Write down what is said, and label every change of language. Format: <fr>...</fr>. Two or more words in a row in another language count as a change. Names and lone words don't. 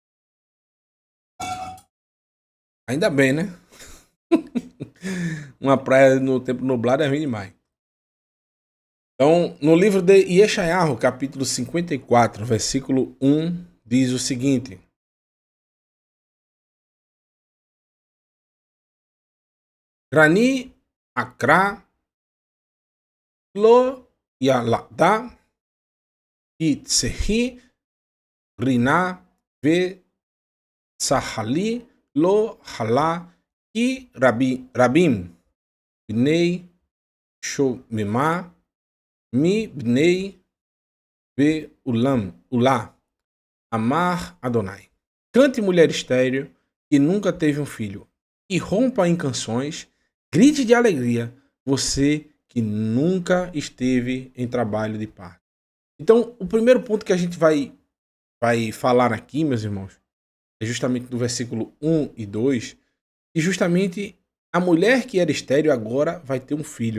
<pt>Ainda bem, né? Uma praia no tempo nublado é ruim demais. Então, no livro de Yeshayahu, capítulo 54, versículo 1, diz o seguinte:</pt> <he>רני עקרה לא ילדה פצחי רנה וצהלי לא חלה כי רבים בני שוממה מבני בעולה אמר יהוה.</he> <pt>Cante, mulher estéril que nunca teve um filho, e rompa em canções, grite de alegria, você que nunca esteve em trabalho de parto. Então, o primeiro ponto que a gente vai falar aqui, meus irmãos, é justamente do versículo 1 e 2, e justamente a mulher que era estéril agora vai ter um filho.</pt>